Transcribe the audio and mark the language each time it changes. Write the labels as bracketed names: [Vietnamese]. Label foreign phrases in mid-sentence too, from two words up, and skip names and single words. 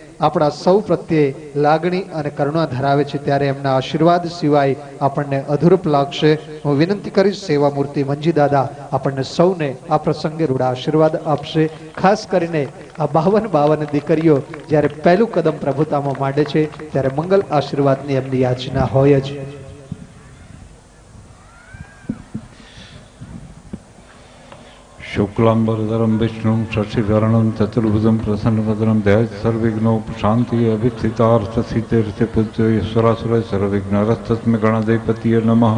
[Gujarati] આપણા સૌ પ્રત્યે લાગણી અને કરુણા ધરાવે છે, ત્યારે એમના આશીર્વાદ સિવાય આપણને અધૂરપ લાગશે. હું વિનંતી કરીશ સેવા મૂર્તિ મંજી દાદા આપણને સૌને આ પ્રસંગે રૂડા આશીર્વાદ આપશે. ખાસ કરીને આ 52 દીકરીઓ જ્યારે પહેલું કદમ પ્રભુતામાં માંડે છે ત્યારે મંગલ આશીર્વાદની એમની યાચના હોય જ. [Sanskrit] शुक्लांबरधरं विष्णुं शशिधरणं चतुर्भुजं प्रसन्नवदनं ध्यायेत् सर्वविघ्नोपशान्तिः अभिस्थितार्थसिद्धेऽर्थे पूज्यो ईश्वरासुरः सर्वविघ्नहरस्तस्मै गणाधिपतये नमः.